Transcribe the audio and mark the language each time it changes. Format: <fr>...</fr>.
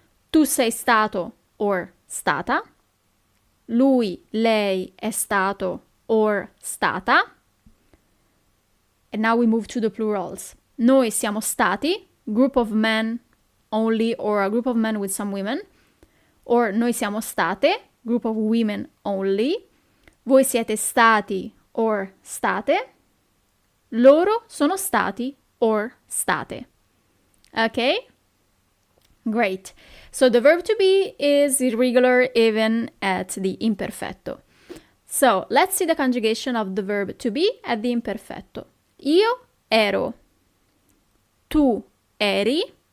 <it>Tu sei stato, or stata. Lui, lei è stato, or stata.</it> <en>And now we move to the plurals.</en> <it>Noi siamo stati,</it> <en>group of men only, or a group of men with some women. Or</en> <it>noi siamo state,</it> <en>group of women only.</en> <it>Voi siete stati, or state. Loro sono stati, or state.</it> <en>Okay? Great. So the verb to be is irregular even at the imperfetto. So let's see the conjugation of the verb to be at the imperfetto.</en> <it>Io ero. Tu eri.</it>